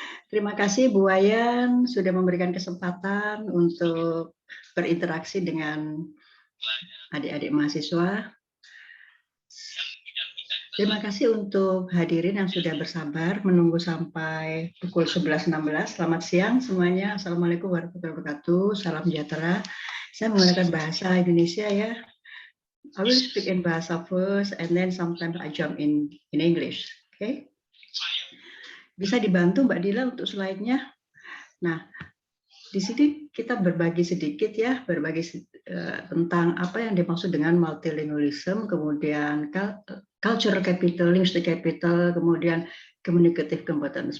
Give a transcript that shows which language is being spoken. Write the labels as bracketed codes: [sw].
[id] Terima kasih Bu Wayan sudah memberikan kesempatan untuk berinteraksi dengan adik-adik mahasiswa. Terima kasih untuk hadirin yang sudah bersabar menunggu sampai pukul 11.16. Selamat siang semuanya. Assalamualaikum warahmatullahi wabarakatuh. Salam sejahtera. Saya menggunakan bahasa Indonesia ya. [en] I will speak in bahasa first and then sometimes I jump in English. Okay? [id] Bisa dibantu Mbak Dila untuk slide-nya. Nah, di sini kita berbagi sedikit ya, tentang apa yang dimaksud dengan multilingualism, kemudian cultural capital, linguistic capital, kemudian communicative competence.